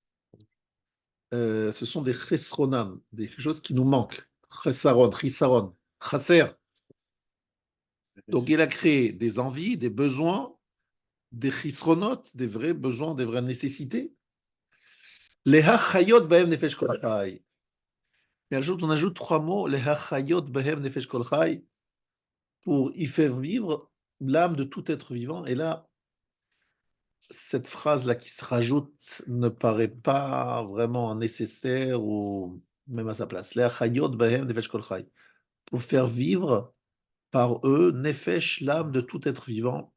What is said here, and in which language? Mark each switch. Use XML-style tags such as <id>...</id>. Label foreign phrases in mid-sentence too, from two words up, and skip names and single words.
<fr>Ce sont des chesronam, des choses qui nous manquent. Chesaron, chisaron, chaser. Donc il a créé des envies, des besoins, des chisronotes, des vrais besoins, des vraies nécessités.</fr> <he>להחיות בהם נפש כל חי.</he> <fr>Mais on ajoute 3 mots,</fr> <he>להחיות בהם נפש כל חי,</he> <fr>pour y faire vivre l'âme de tout être vivant. Et là, cette phrase-là qui se rajoute ne paraît pas vraiment nécessaire ou même à sa place. Pour faire vivre par eux, nefesh, l'âme de tout être vivant.</fr>